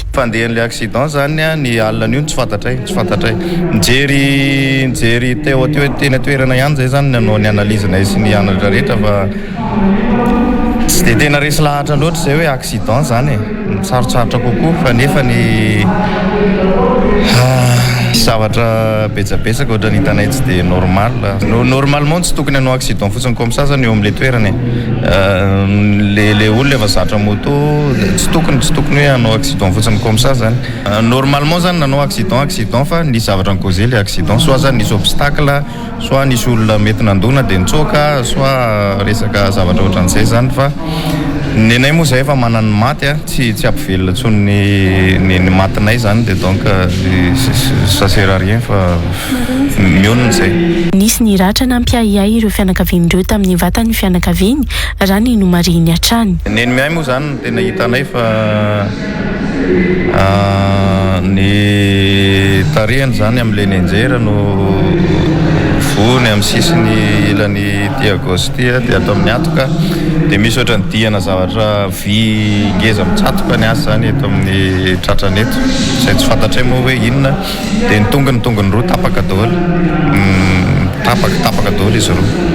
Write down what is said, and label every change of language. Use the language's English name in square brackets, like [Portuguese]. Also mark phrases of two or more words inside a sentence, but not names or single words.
[Malagasy] Fandehan'ilay accident zany ny alina io tsy fantatray nijery teo tena toerana ihany zay zany nanao ny analyse-na sy ny anatra rehetra fa tsy dia tena resy lahatra loatra zay hoe accident zany sarotsarotra kokoa fa nefa ny zavatra betsabetsaka ohatra ny hitanay tsy dia normalement tsy tokony hanao accident fotsiny [French] comme ça [Malagasy] zany eo amin'ilay toerany le olona efa zatra moto tsy tokony hoe hanao accident fotsiny [French] comme ça [Malagasy] zany normalement zany nanao accident fa ny zavatra ny [French] causé le accident [Malagasy] soit zany nisy obstacle soit nisy olona mety nandona dia nitsoaka soit resaka zavatra ohatran'izay zany fa nenay moa zay efa manany maty tsy ampivelona tsony ny matinay zany dia [French] donc ça sert à rien [Malagasy] fa mionona zay. Nisy ny ratra nampiahiahy ireo fianakavian'ireo tamin'ny vatany fianakaviany raha ny nomariny hatrany. Neny mihay moa zany tena hitanay fa ny tarehany zany amin'ilay nenjera no vony amin'ny sisiny ilany diagosty dia atao amin'ny atoka dia misy ohatra ny diana zavatra vy ngeza mitsatoka ny azy zany eto amin'ny tratrany eto izay tsy fantatray moa hoe inona dia ny tongony roa tapaka daholo tapaka daholo izy roa.